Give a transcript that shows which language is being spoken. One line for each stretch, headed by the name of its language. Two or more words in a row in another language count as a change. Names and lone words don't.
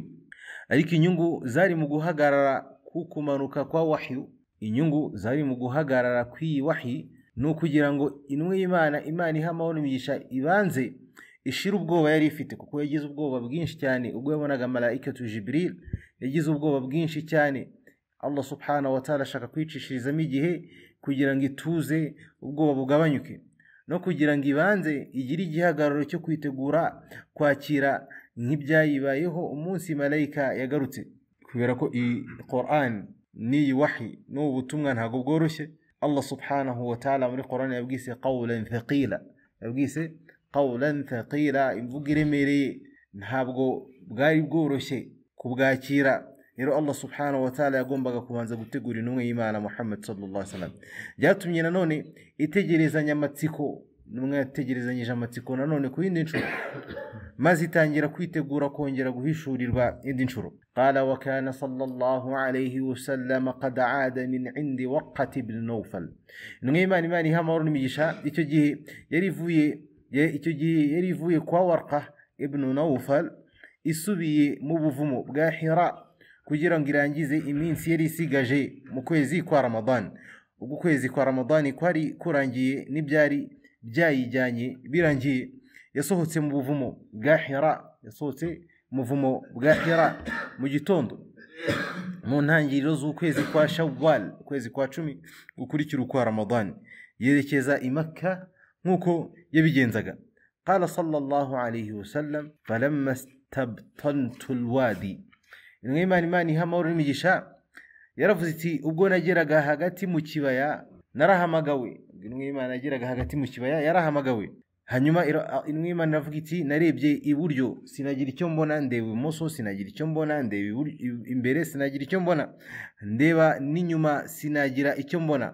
Kinyarwanda: ariko inyungu zari mu guhagarara kumanuka kwa wahyu, inyungu zari mu guhagarara kw'iyi wahi ni ukugira ngo intumwa y'Imana Imana ihamahoro n'imigisha ibanze ishira ubwoba yari ifite, kuko yagize ubwoba bwinshi cyane ubwo yabonaga malaikatu Jibril. yagize ubwoba bwinshi cyane.
Arabic: الله سبحانه وتعالى
Kinyarwanda: ashaka kwicishirizamo igihe kugira ngo ituze, ubwoba bugabanyuke, no kugira ngo ibanze igire igihagararo cyo kwitegura kwakira nk'ibyayibayeho umunsi malaika yagarutse. kubera ko iyi Qur'an ni wahi no butumwa ntago bworoshye.
Arabic: الله سبحانه وتعالى
Kinyarwanda: muri Qur'an yabwise
Arabic: قولا ثقيلا,
Kinyarwanda: imvugo iremereye, ntabwo bwari bworoshye kubwakira. rero
Arabic: الله سبحانه وتعالى
Kinyarwanda: yagombaga kubanza gutegura intumwa y'Imana Muhammad
Arabic: صلى الله عليه وسلم.
Kinyarwanda: byatumye nanone itegerezanya amatsiko, intumwa yategerezanyije amatsiko nanone ku yindi nshuro, maze itangira kwitegura kongera guhishurirwa indi nshuro.
Arabic: قال وكان صلى الله عليه وسلم قد عاد من عند ورقة بن نوفل.
Kinyarwanda: intumwa y'Imana Imana ihamahoro n'imigisha icyo gihe yari ivuye kwa Warqa ibn Nawfal, isubiye mu buvumo bwa Hira kugira ngo irangize iminsi yari isigaje mu kwezi kwa Ramadan. ubwo kwezi kwa Ramadan kwari kurangiye n'ibyari byayijyanye birangiye, yasohotse mu buvumo bwa Hira, mu gitondo mu ntangiriro z'ukwezi kwa Shawwal, ukwezi kwa 10 gukurikira kwa Ramadan, yerekeza i Makka nk'uko yabigenzaga.
Arabic: قال صلى الله عليه وسلم فلما استبطنت الوادي.
Kinyarwanda: intumwa y'Imana Imana ihamahoro n'imigisha yaravuze iti ubwo nageraga hagati mu kibaya narahamagawe. intumwa y'Imana yageraga hagati mu kibaya yarahamagawe. hanyuma intumwa y'Imana iravuga iti narebye iburyo sinagira icyo mbona, ndeba ibumoso sinagira icyo mbona, ndeba imbere sinagira icyo mbona, ndeba n'inyuma sinagira icyo mbona.